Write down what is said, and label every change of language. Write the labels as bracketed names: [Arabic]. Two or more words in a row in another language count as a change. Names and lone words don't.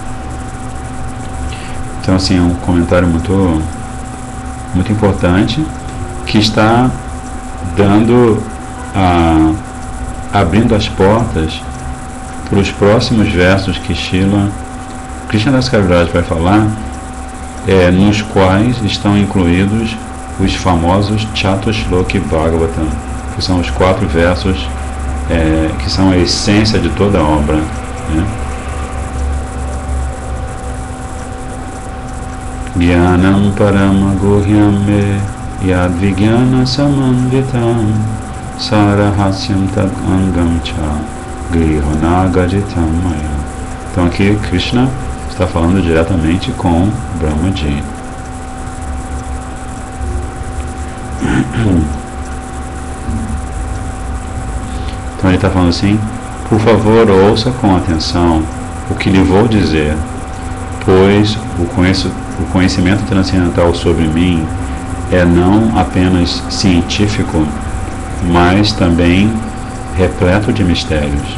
[Portuguese] Então, assim, é um comentário muito importante, que está abrindo as portas para os próximos versos que Krishnadas Kaviraj vai falar, nos quais estão incluídos os famosos Chatushloki Bhagavatam, que são os 4 versos que são a essência de toda a obra, né? [Sanskrit] ज्ञानं परम गुह्यं मे यद् विज्ञान समन्वितम् सरहस्यं तद् अङ्गं च गृहाण गदितं मया. [Portuguese] Então aqui Krishna está falando diretamente com Brahmaji. Então ele está falando assim: por favor, ouça com atenção o que lhe vou dizer, pois o conhecimento transcendental sobre mim é não apenas científico, mas também repleto de mistérios.